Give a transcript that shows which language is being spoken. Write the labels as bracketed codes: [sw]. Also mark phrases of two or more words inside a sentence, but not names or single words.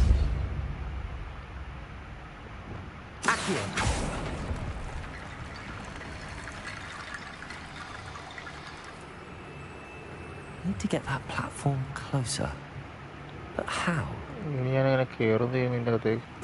[en] Accio. Need to get that platform closer. But how? [ml] ഇനി ഞാനിങ്ങനെ കയറും ചെയ്യും ഇതിൻ്റെ അകത്തേക്ക്.